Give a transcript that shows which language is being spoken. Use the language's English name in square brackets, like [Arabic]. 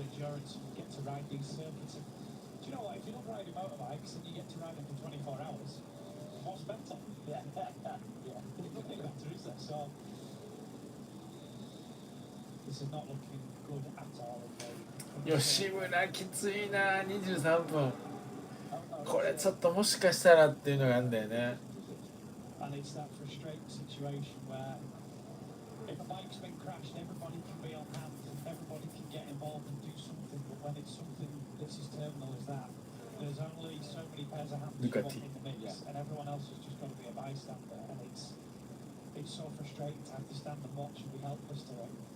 [English] endurance and get to ride these circuits. And do you know what? If you love riding motorbikes and you get to ride them for 24 hours, what's better? Yeah, yeah. There's nothing better, is there? So this is not looking good at all. [Japanese] 吉村きついな、23分。これちょっともしかしたらっていうのがあるんだよね。 [English] And it's that frustrating situation where if a bike's been crashed, everybody can be on hand, everybody can get involved and do something, but when it's something that's as terminal as that, there's only so many pairs of hands in the mix, and everyone else has just got to be a bystander, and it's so frustrating to have to stand and watch and be helpless to it.